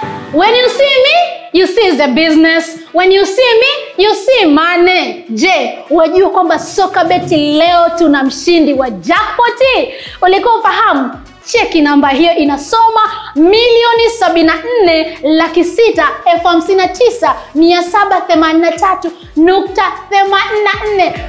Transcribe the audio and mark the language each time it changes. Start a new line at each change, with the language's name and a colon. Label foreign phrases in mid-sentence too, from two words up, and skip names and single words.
English: When you see me, you see the business. When you see me, you see money.
Swahili: Je, wajua kwamba Sokabet leo tuna mshindi wa jackpot? Ulikuwa ufahamu? Cheki namba hiyo inasoma 1,659,783.84.